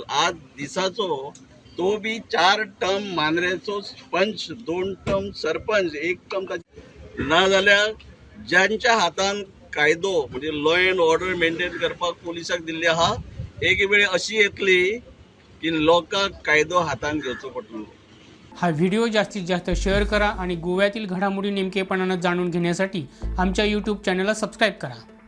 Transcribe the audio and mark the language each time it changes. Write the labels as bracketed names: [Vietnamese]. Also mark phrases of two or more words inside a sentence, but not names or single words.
[Konkani] आज दिसाचो तो बी 4 टर्म मांद्रेचो पंच, 2 टर्म सरपंच, 1 टर्म ना जाल्यार ज्यांच्या हातान कायदो म्हणजे [English] law and order [Konkani] मेंटेन करपाक पोलिसाक दिल्ली आहा एक वेळ अशी येतली की लोकांक कायदो हातान घेवचो पडटलो. [Marathi] हा व्हिडिओ जास्तीत जास्त शेअर करा आणि गोव्यातील घडामोडी नेमकेपणानं जाणून घेण्यासाठी आमच्या यूट्यूब चॅनलला सबस्क्राईब करा.